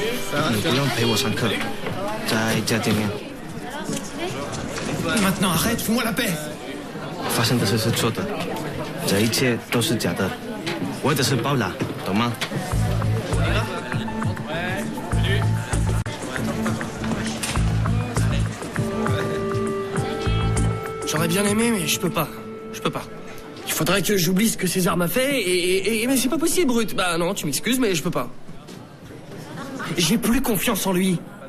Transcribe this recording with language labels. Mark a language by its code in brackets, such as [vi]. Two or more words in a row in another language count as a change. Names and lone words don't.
[zh] 你不用陪我上课，在家见面。 [fr] Maintenant, arrête, fous-moi la paix. [zh] 发生的事是错的，这一切都是假的，我只是包揽，懂吗？ [fr] J'aurais bien aimé, mais je peux pas. Je peux pas. Il faudrait que j'oublie ce que César m'a fait mais c'est pas possible, Brut. Bah non, tu m'excuses, mais je peux pas. J'ai plus confiance en lui.